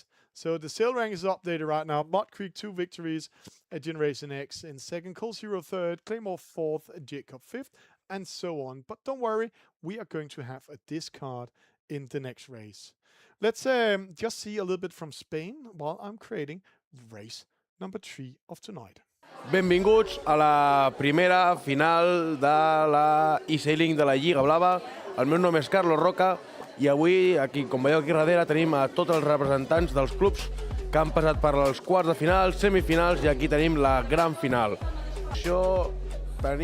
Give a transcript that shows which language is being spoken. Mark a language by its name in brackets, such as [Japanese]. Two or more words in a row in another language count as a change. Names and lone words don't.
[English] So the sail rank is updated right now. Mud Creek 2 victories, Generation X in 2nd, Cold Zero 3rd, Claymore 4th, Jacob 5th, and so on. But don't worry, we are going to have a discard in the next race. Let's just see a little bit from Spain while I'm creating race number 3 of tonight. [Catalan] Benvinguts a la primera final de la eSailing de la Lliga Blava. El meu nom és Carlos Roca i avui, aquí, com veieu aquí darrere, tenim a tots els representants dels clubs que han passat per als quarts de final, semifinals i aquí tenim la gran final.